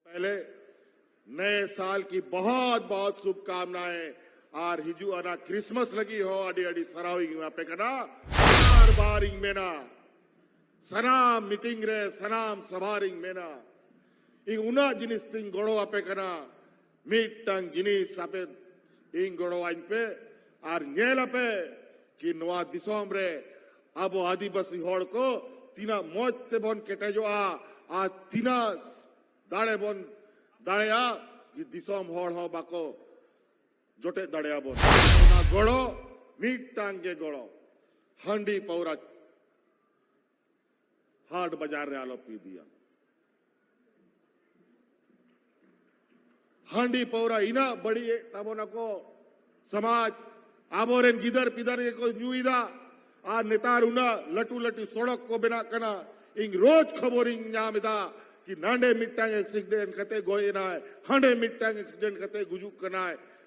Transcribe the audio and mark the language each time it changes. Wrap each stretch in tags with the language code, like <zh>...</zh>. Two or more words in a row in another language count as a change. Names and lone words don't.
<hi>पहले नए साल की बहुत बहुत शुभकामनाएं</hi> <sat>और हिजू अना क्रिसमस लगी हो अडी अडी सराविंग पे कना बार बार इंग मेना सनाम मीटिंग रे सनाम सभारिंग मेना इंग उना जिनिस तिंग गोड़ो पे कना मीटंग जिनिस अपे इंग गोड़ो आइन पे और नेल पे कि नवा दिसोम रे अब आदिवासी होड़ को तीना मौज ते बोन केटे जो आ तीना दाड़े बोन दाड़ेया कि दिसोम होड़ हो बाको जोटे दाड़ेया बोन ना गोड़ो मीट टांगे गोड़ो हंडी पौरा हाट बाजार रे आलो पी दिया हंडी पौरा इना बड़ी तबो नको समाज आबोरेन गिदर पिदर ये को न्यूइदा आ नेतारुना लटू लटू सड़क को बिना कना इंग रोज खबर इंग नामिदा कि नांडे मिट्टांग एक्सीडेंट कते गोये ना है हंडे मिट्टांग एक्सीडेंट कते गुजुक कना है</sat>